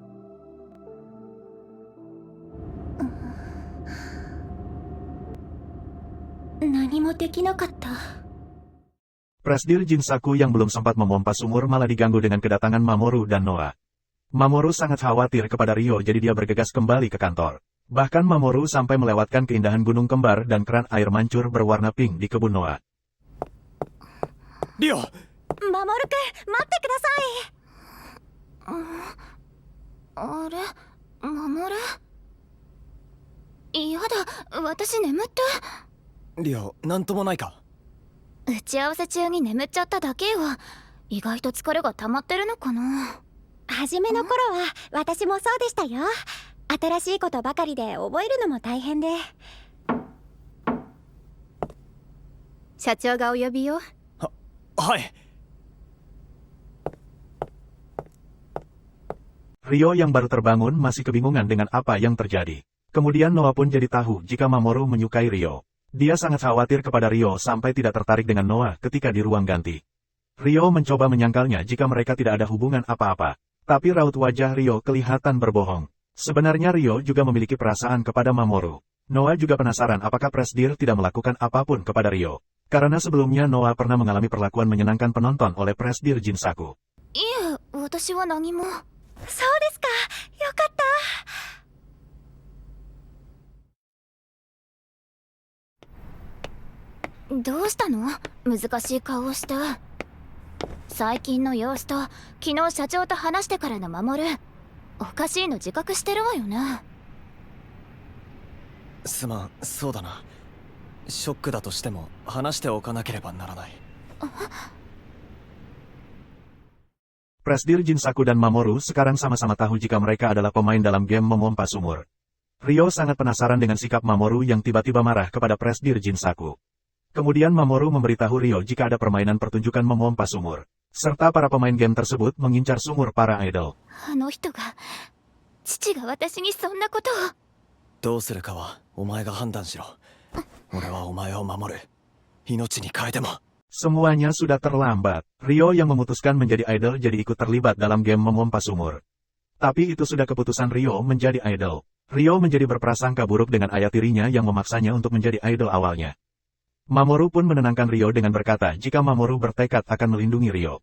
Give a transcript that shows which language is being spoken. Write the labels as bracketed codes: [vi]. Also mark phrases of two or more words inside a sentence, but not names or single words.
[id] Presdir Jinsaku yang belum sempat memompa sumur malah diganggu dengan kedatangan Mamoru dan Noa. Mamoru sangat khawatir kepada Ryo jadi dia bergegas kembali ke kantor. Bahkan Mamoru sampai melewatkan keindahan gunung kembar dan keran air mancur berwarna pink di kebun Noa. Ryo! [ja] Mamoru-kun, 待ってください! Are? Mamoru? やだ、私眠った. リオなんともないか。打ち合わせ中に眠っちゃっただけよ。意外と疲れが溜まってるのかな。初めの頃は私もそうでしたよ。新しいことばかりで覚えるのも大変で。社長がお呼びよ。はい。 [id] Ryo yang baru terbangun masih kebingungan dengan apa yang terjadi. Kemudian Noa pun jadi tahu jika Mamoru menyukai Ryo. Dia sangat khawatir kepada Ryo sampai tidak tertarik dengan Noa ketika di ruang ganti. Ryo mencoba menyangkalnya jika mereka tidak ada hubungan apa-apa. Tapi raut wajah Ryo kelihatan berbohong. Sebenarnya Ryo juga memiliki perasaan kepada Mamoru. Noa juga penasaran apakah Presdir tidak melakukan apapun kepada Ryo. Karena sebelumnya Noa pernah mengalami perlakuan menyenangkan penonton oleh Presdir Jinsaku. Iya, [ja] 私は何も。そうですか？よかった. どうしたの？難しい顔をして。最近の様子と昨日社長と話してからの守るおかしいの自覚してるわよね。すまん、そうだな。ショックだとしても話しておかなければならない。 [id] Presdir Jinsaku dan Mamoru sekarang sama-sama tahu jika mereka adalah pemain dalam game memompa sumur. Ryo sangat penasaran dengan sikap Mamoru yang tiba-tiba marah kepada Presdir Jinsaku. Kemudian Mamoru memberitahu Ryo jika ada permainan pertunjukan memompa sumur, serta para pemain game tersebut mengincar sumur para idol. [ja] あの人が父が私にそんなことを。どうするかはお前が判断しろ。俺はお前を守る。命に変えても。 [id] Semuanya sudah terlambat. Ryo yang memutuskan menjadi idol jadi ikut terlibat dalam game memompa sumur. Tapi itu sudah keputusan Ryo menjadi idol. Ryo menjadi berprasangka buruk dengan ayah tirinya yang memaksanya untuk menjadi idol awalnya. Mamoru pun menenangkan Ryo dengan berkata jika Mamoru bertekad akan melindungi Ryo.